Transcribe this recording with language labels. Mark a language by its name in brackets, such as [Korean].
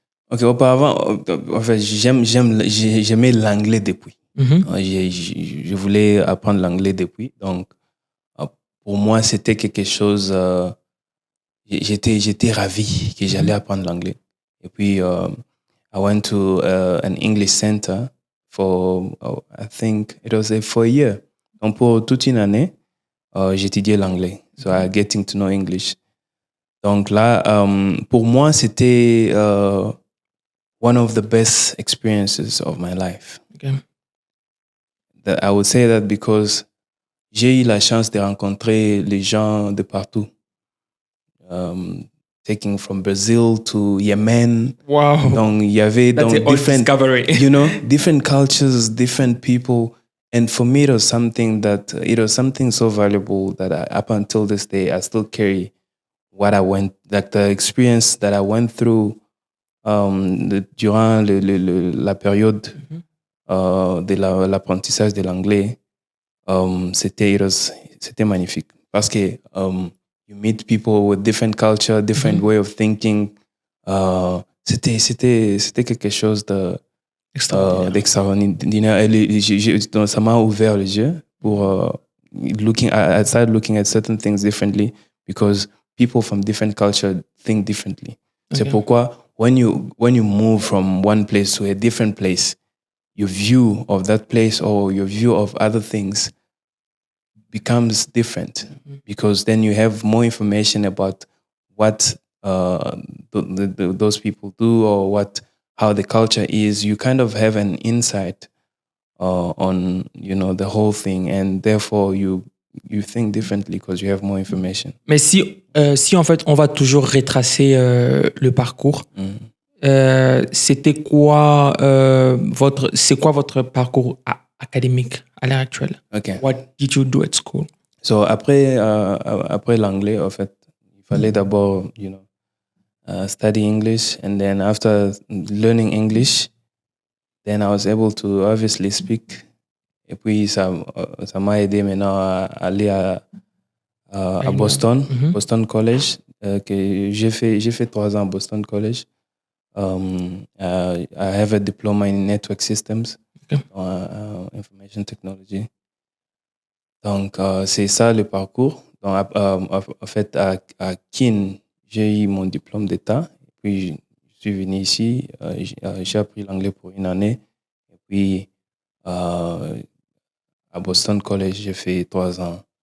[French] Ok, auparavant, en fait, j'aimais l'anglais depuis. Je voulais apprendre l'anglais depuis. Donc, pour moi, c'était quelque chose... j'étais ravi que j'allais apprendre l'anglais. Et puis, [English] I went to an English center for, I think it was for a year. [French] Donc, pour toute une année, j'étudiais l'anglais. [English] So, I getting to know English. Donc là, pour moi, c'était one of the best experiences of my life. Okay. [French] I would say that because j'ai eu la chance de rencontrer les gens de partout. [English] Taking from Brazil to Yemen. Wow. [French] Donc, il y avait different, [English] discovery. different cultures, different people. And for me, it was something so valuable that up until this day, I still carry what I went, like the experience that I went through durant la période de l'apprentissage de l'anglais. C'était magnifique. Parce que you meet people with different culture, different way of thinking. [French] C'était quelque chose d'extraordinaire. [English] Ça m'a ouvert les yeux pour I started looking at certain things differently because people from different culture think differently. Okay. C'est pourquoi when you move from one place to a different place, your view of that place or your view of other things becomes different because then you have more information about what those people do or how the culture is. You kind of have an insight on the whole thing, and therefore you think differently because you have more information. [French] Mais si en fait on va toujours retracer le parcours, c'était quoi votre parcours académique à l'heure actuelle? Okay. [English] What did you do at school? So après l'anglais, en fait, il fallait d'abord, study English, and then after learning English, then I was able to obviously speak. [French] Et puis ça m'a aidé maintenant à aller à Boston, Boston College, que j'ai fait 3 ans à Boston College. [English] I have a diploma in network systems, information technology. [French] Donc c'est ça le parcours. Donc en fait à Keene, j'ai eu mon diplôme d'état. Puis je suis venu ici, j'ai appris l'anglais pour une année. Et puis à Boston College, j'ai fait 3 ans.